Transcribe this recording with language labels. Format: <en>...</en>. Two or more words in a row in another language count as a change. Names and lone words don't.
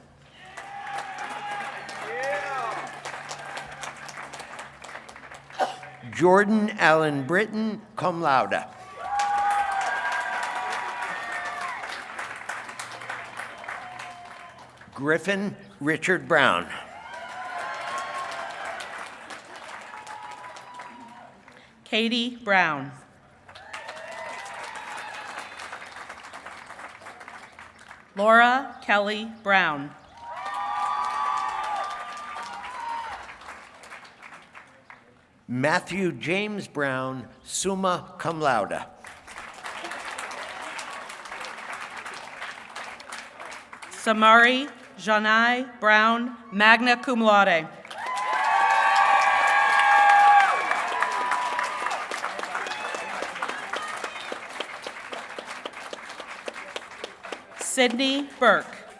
<en>Jordan Allen Britton,</en> <la>cum laude.</la> <en>Griffin Richard Brown. Katie Brown. Laura Kelly Brown. Matthew James Brown,</en> <la>summa cum laude.</la> <en>Samari Janai Brown,</en> <la>magna cum laude.</la> <en>Sydney Burke.</en>